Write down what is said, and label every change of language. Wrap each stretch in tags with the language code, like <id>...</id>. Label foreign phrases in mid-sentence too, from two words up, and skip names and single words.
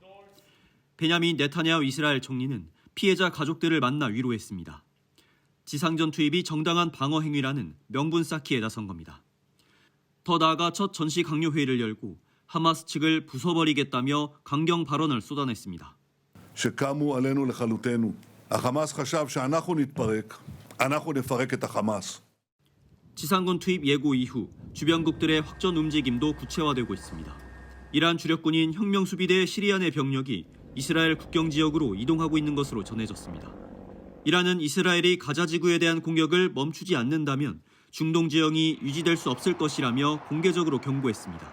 <ko>베냐민 네타냐후 이스라엘 총리는 피해자 가족들을 만나 위로했습니다. 지상전 투입이 정당한 방어 행위라는 명분 쌓기에 나선 겁니다. 더 나아가 첫 전시 강요 회의를 열고 하마스 측을 부숴버리겠다며 강경 발언을 쏟아냈습니다.</ko> <he>שקמו עלינו לכלותנו. החמאס חשב שאנחנו נתפרק, אנחנו נפרק את החמאס.</he> <ko>지상군 투입 예고 이후 주변국들의 확전 움직임도 구체화되고 있습니다. 이란 주력군인 혁명수비대 시리아 내 병력이 이스라엘 국경 지역으로 이동하고 있는 것으로 전해졌습니다. 이란은 이스라엘이 가자 지구에 대한 공격을 멈추지 않는다면 중동 지형이 유지될 수 없을 것이라며 공개적으로 경고했습니다.</ko>